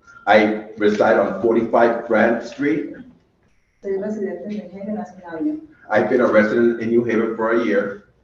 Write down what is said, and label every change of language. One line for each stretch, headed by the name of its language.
English: I reside on 45 Grant Street.
Spanish: Soy residente de New Haven hace un año.
English: I've been a resident in New Haven for a year.